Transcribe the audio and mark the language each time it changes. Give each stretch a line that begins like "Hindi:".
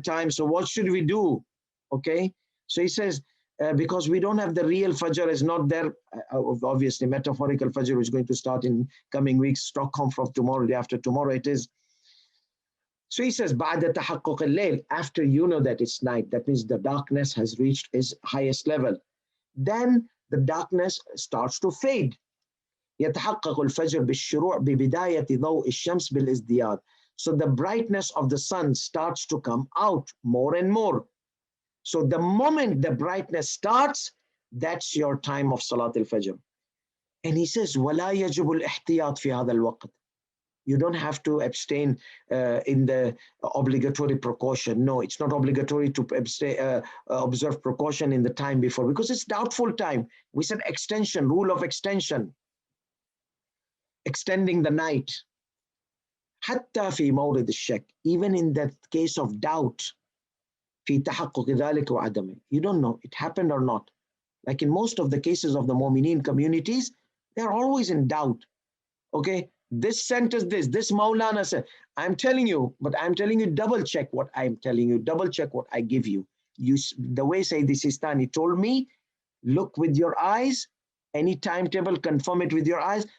English: So what should we do? Okay, so he says, because we don't have the real Fajr, is not there, obviously metaphorical Fajr, which is going to start in coming weeks, Stockholm from tomorrow, day after tomorrow it is. So he says,
Arabic: بعد تحقق الليل,
English: after you know that it's night, that means the darkness has reached its highest level. Then the darkness starts to fade.
Arabic: يتحقق الفجر بالشروع ببداية ضوء الشمس بالازدياد.
English: So the brightness of the sun starts to come out more and more. So the moment the brightness starts, that's your time of Salat al-Fajr. And he says,
Arabic: ولا يجب الاحتياط في هذا الوقت.
English: You don't have to abstain in the obligatory precaution. No, it's not obligatory to observe precaution in the time before, because it's doubtful time. We said extension, rule of extension, extending the night.
Arabic: حتى في مورد الشك,
English: even in that case of doubt,
Arabic: في تحقق ذلك وعدمه.
English: You don't know, it happened or not. Like in most of the cases of the Mu'mineen communities, they're always in doubt. Okay, this sentence, this Maulana said, I'm telling you, but I'm telling you, double check what I'm telling you, double check what I give you. The way Sayyidi Sistani told me, look with your eyes, any timetable, confirm it with your eyes.